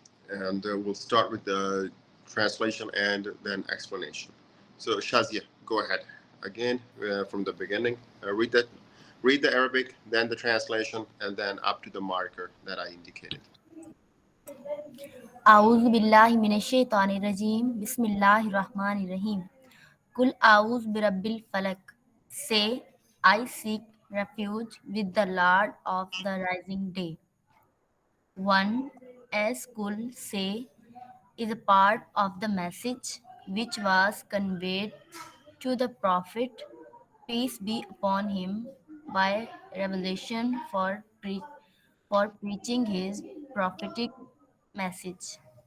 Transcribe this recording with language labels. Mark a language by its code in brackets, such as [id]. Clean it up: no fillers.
[en] And we'll start with the translation and then explanation. So Shazia, go ahead. Again, from the beginning. Read the Arabic, then the translation, and then up to the marker that I indicated. [ar] أعوذ بالله من الشيطان الرجيم بسم الله الرحمن الرحيم قل أعوذ برب الفلق. [en] Say, I seek refuge with the Lord of the rising day. 1. As Kul say is a part of the message which was conveyed to the Prophet, peace be upon him, by revelation for preaching his prophetic message.